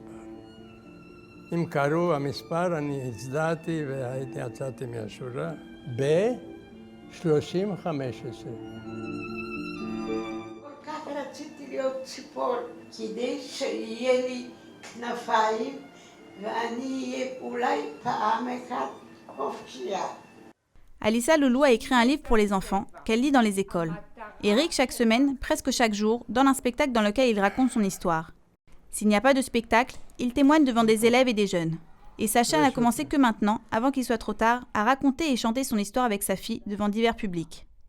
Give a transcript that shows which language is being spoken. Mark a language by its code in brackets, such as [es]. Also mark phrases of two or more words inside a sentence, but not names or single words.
[he] אם קראו המספר, אני הצדעתי יצאתי מהשורה ב-30-15. כל כך רציתי להיות ציפור, כדי שיהיה לי כנפיים, ואני אהיה אולי פעם אחת חופשייה. [fr] Alissa Loulou a écrit un livre pour les enfants qu'elle lit dans les écoles. Eric, chaque semaine, presque chaque jour, donne un spectacle dans lequel il raconte son histoire. S'il n'y a pas de spectacle, il témoigne devant des élèves et des jeunes. Et Sacha n'a commencé que maintenant, avant qu'il soit trop tard, à raconter et chanter son histoire avec sa fille devant divers publics.